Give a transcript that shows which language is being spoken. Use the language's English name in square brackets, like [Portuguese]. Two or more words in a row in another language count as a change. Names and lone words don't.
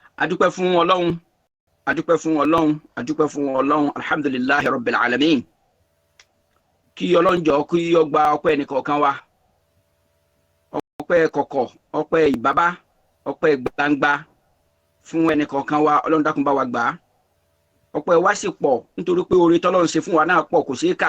[Yoruba] adúpẹ́ fún Ọlọ́run adúpẹ́ fún Ọlọ́run adúpẹ́ fún Ọlọ́run [Arabic] الحمد لله رب العالمين. [Yoruba] Kí Ọlọ́run jọ̀ọ́ kí ó gba ọpẹ́ ẹnìkọ̀ọ̀kan wa, ọpẹ́ kọ̀kọ̀, ọpẹ́ ìbábá, ọpẹ́ gbangba fún ẹnìkọ̀ọ̀kan wa. Ọlọ́run dákun bá wa gbà á. Ọpẹ́ wa sì pọ̀ nítorí pé oore tọ́lọ́run ṣe fún wa náà pọ̀ kò ṣeé kà.